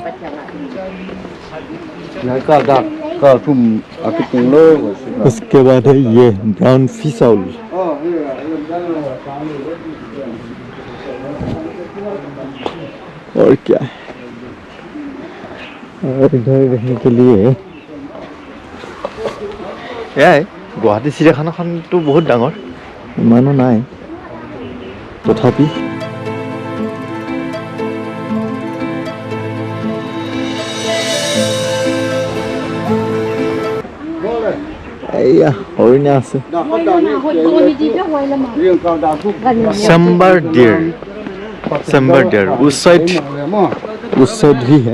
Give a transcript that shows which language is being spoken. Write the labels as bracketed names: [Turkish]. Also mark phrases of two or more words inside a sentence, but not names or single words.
[Hindi] उसके बाद है ये ब्राउन फिश आउल और क्या है और इधर रहने के लिए [Assamese] এয়াই গুৱাহাটী চিৰিয়াখানাখনটো বহুত ডাঙৰ ইমানো নাই তথাপি এয়া হৰিণা আছে [English] Sambar deer [Hindi] उस साइड भी है